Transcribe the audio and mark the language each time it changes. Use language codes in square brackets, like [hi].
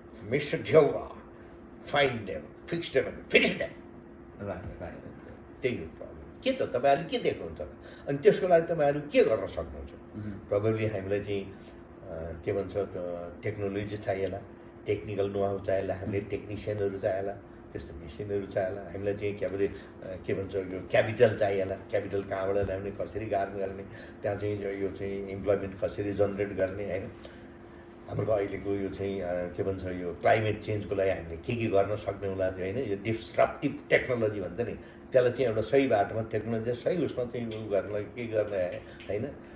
[en] Mr. Jehovah, find them, fix them and finish them. Right. [ne] त्यही हो problem. के त तपाईँहरूले के देख्नुहुन्छ अनि त्यसको लागि तपाईँहरू के गर्न सक्नुहुन्छ? प्रब्लमली हामीलाई चाहिँ के भन्छ टेक्नोलोजी चाहिएला, टेक्निकल नोहाउ चाहिएला, हामीले टेक्निसियनहरू चाहिएला, त्यस्तो मेसिनहरू चाहिएला। हामीलाई चाहिँ के भन्छ यो क्यापिटल चाहिएला। क्यापिटल कहाँबाट ल्याउने, कसरी गर्ने, त्यहाँ चाहिँ यो चाहिँ इम्प्लोइमेन्ट कसरी जनरेट गर्ने होइन। हाम्रो अहिलेको यो चाहिँ के भन्छ यो क्लाइमेट चेन्जको लागि हामीले के गर्न सक्ने होला होइन, यो डिस्ट्रप्टिभ टेक्नोलोजी भन्छ नि, त्यसलाई चाहिँ एउटा सही बाटोमा टेक्नोलोजी सही उसमा चाहिँ उ गर्नलाई के गर्ने होइन।